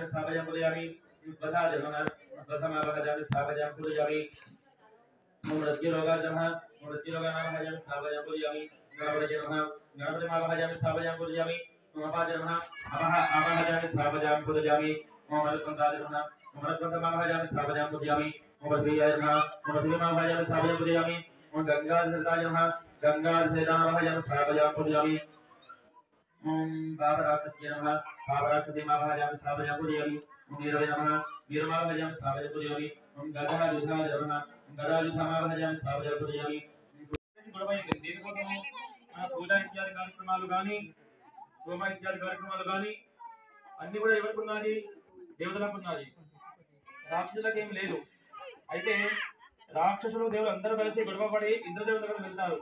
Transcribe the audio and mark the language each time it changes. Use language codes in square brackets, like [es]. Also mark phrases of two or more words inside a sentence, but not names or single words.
[sa] स्थापयामि पूजयामि स्वधाय नमः स्वधमावाहयामि स्थापयामि पूजयामि ओम रज्जुरोगाय नमः ओम रज्जुरोगामावाहयामि स्थापयामि पूजयामि गणपतये नमः गणपतिमावाहयामि स्थापयामि पूजयामि ओम अपाय नमः आवाहयामि स्थापयामि पूजयामि ओम रत्नदाय नमः ओम रत्नमावाहयामि स्थापयामि पूजयामि ओम पृथ्वीयाय नमः ओम पृथ्वीमावाहयामि स्थापयामि पूजयामि ओम गंगाधराय नमः गंगाधराय स्थापयामि पूजयामि ओम बाबराक्षस्य नमः बाबराक्षसीमावाहयामि स्थापयामि पूजयामि ओम वीरवे नमः वीरमावाहयामि स्थापयामि पूजयामि ओम गदायुधाय नमः गदायुधमावाहयामि स्थापयामि पूजयाమి. [te] దీనికోసం మన పూజ ఇత్యాది కార్యక్రమాలు కానీ హోమ ఇత్యాది కార్యక్రమాలు కానీ అన్ని కూడా ఎవరికి ఉన్నది? దేవతలకు ఉన్నది, రాక్షసులకు ఏం లేదు. అయితే రాక్షసులు దేవుడు అందరూ కలిసి గొడవపడి ఇంద్రదేవుని దగ్గర వెళ్తారు.